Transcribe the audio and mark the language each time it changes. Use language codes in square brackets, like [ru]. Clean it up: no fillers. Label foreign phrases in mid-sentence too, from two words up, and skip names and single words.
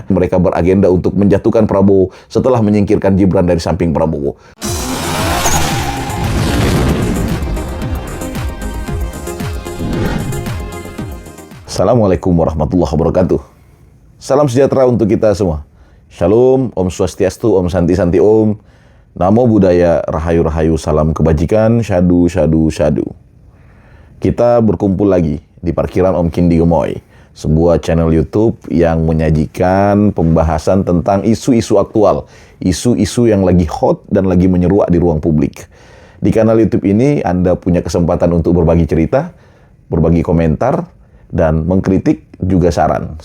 [id] Mereka beragenda untuk menjatuhkan Prabowo setelah menyingkirkan Gibran dari samping Prabowo. [ar] السلام عليكم ورحمة الله وبركاته. [id] Salam sejahtera untuk kita semua. Shalom, [sa] ॐ स्वस्त्यस्तु ॐ शान्ति शान्ति ॐ. [pi] Namo Buddhaya, [jv] Rahayu Rahayu, [id] salam kebajikan, [pi] syadu syadu syadu. [id] Kita berkumpul lagi di parkiran Om Kindi Gemoy, sebuah channel YouTube yang menyajikan pembahasan tentang isu-isu aktual, isu-isu yang lagi hot dan lagi menyeruak di ruang publik. Di kanal YouTube ini Anda punya kesempatan untuk berbagi cerita, berbagi komentar, dan mengkritik juga saran.